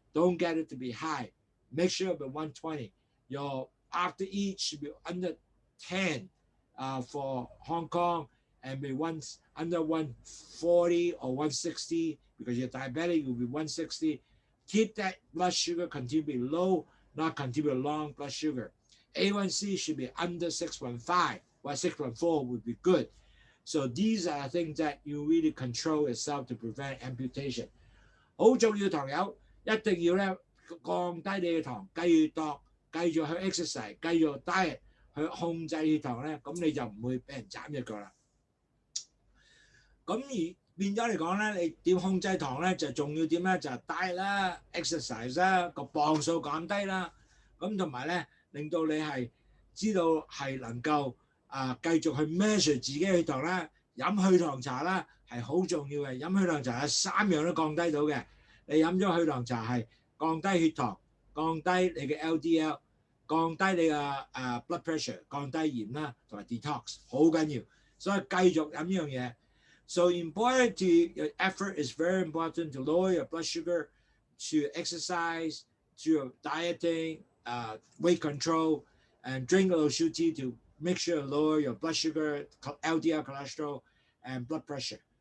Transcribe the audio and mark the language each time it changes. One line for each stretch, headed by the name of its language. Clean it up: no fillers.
English: Don't get it to be high. Make sure it be 120. Your after eat should be under 10 for Hong Kong, and be under 140 or 160 because you're diabetic, you'll be 160. Keep that blood sugar continue to be low, not continue to long blood sugar. A1C should be under 6.5, or 6.4 would be good. So these are things that you really control yourself to prevent amputation.
Cantonese: 好重要糖友，一定要咧降低你嘅糖，繼續度，繼續去 exercise， 繼續 diet 去控制血糖咧，咁你就唔會俾人斬隻腳啦。咁而變咗嚟講咧，你點控制糖咧？就重要點咧？就係 diet 啦、exercise 啦、個磅數減低啦，咁同埋咧令到你係知道係能夠繼續去 measure 自己嘅血糖啦，飲去糖茶啦係好重要嘅。飲去糖茶有3樣都降低到嘅。你飲咗去糖茶係降低血糖、降低你嘅 LDL、降低你嘅blood pressure、降低鹽啦，同埋 detox 好緊要。所以繼續飲呢樣嘢。
English: So important to your effort is very important to lower your blood sugar, to exercise, to dieting, weight control, and drink Lowsutea to make sure to lower your blood sugar, LDL cholesterol, and blood pressure.